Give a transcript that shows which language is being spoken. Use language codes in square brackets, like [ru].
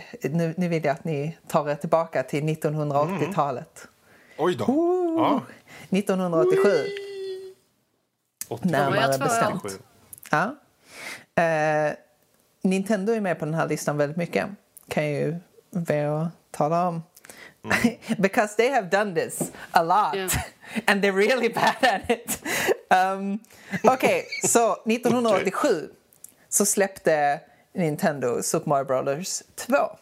[sv] Nu vill jag att ni tar er tillbaka till 1980-talet. Oj då. 1987. Närmare bestämt. Ja. Nintendo är med på den här listan väldigt mycket. Kan ju vara att tala om. [en] Because they have done this a lot. Yeah. And they're really bad at it. [sv] Okej, så 1987 så släppte Nintendo Super Mario Brothers 2.